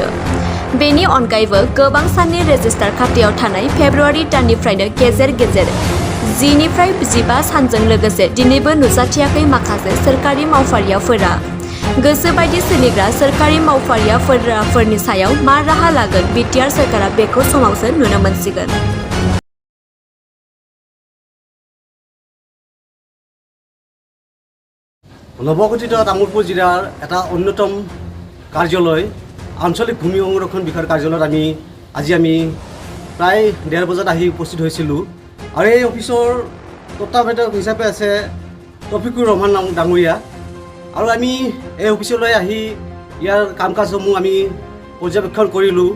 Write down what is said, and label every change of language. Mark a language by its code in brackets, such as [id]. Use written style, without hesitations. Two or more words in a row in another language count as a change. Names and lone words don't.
[brx] बेनि अनगायैबो गोबां साननि रेजिस्टार खाथायाव थानाय फेब्रुवारि दाननिफ्रायनो गेजेर गेजेर 10 निफ्राय 15 सानजों लोगोसे दिनैबो नुजाथियाखै माखासे सोरखारि मावफारियाफोरा। गोसोबायदि सोलिग्रा सोरखारि मावफारियाफोरनि सायाव मा राहा लागोन बिटिआर सोरखारा बेखौ समावसो नुनो मोनसिगोन। [as] নৱগঠিত তামুলপুৰ জিলাৰ এটা অন্যতম কাৰ্যালয় আঞ্চলিক ভূমি সংৰক্ষণ বিষয়ৰ কাৰ্যালয়ত আজি আমি প্ৰায় 1:30 বজাত আহি উপস্থিত হৈছিলোঁ আৰু এই অফিচৰ তত্ত্বাৱধায়ক হিচাপে আছে তৌফিকুৰ ৰহমান ডাঙৰীয়া আৰু আমি এই অফিচলৈ আহি ইয়াৰ কাম কাজসমূহ আমি পৰ্যবেক্ষণ কৰিলোঁ।